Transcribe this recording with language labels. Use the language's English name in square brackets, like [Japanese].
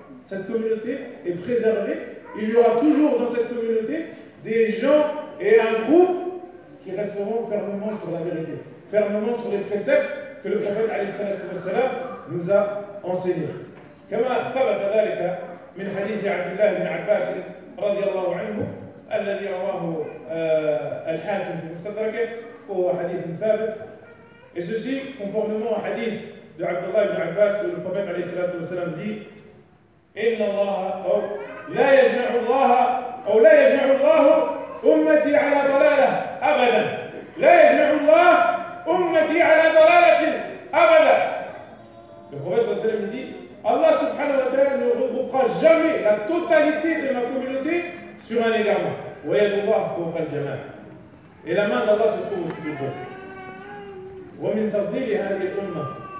[French] Cette communauté est préservée, il y aura toujours dans cette communauté des gens et un groupe qui resteront fermement sur la vérité, fermement sur les préceptes que le prophète alayhi salam nous a enseignés. [Arabic] كما ثبت ذلك من حديث عبد الله بن عباس رضي الله عنه الذي رواه الحاكم في مستدركه وهو حديث ثابت [French] et ceci conformément au hadith de [Arabic] عبد الله بن عباس [French] où le prophète [Arabic] عليه الصلاة والسلام dit إن الله أو لا يجمع الله أو لا يجمع الله أمتي على ضلالة أبدا لا يجمع الله أمتي على ضلالة أبدا [French] le prophète صلى الله عليه وسلم dit Allah subhanahu wa ta'ala ne regroupera jamais la totalité de ma communauté sur un égarement. Et la main d'Allah se trouve au-dessus du peuple.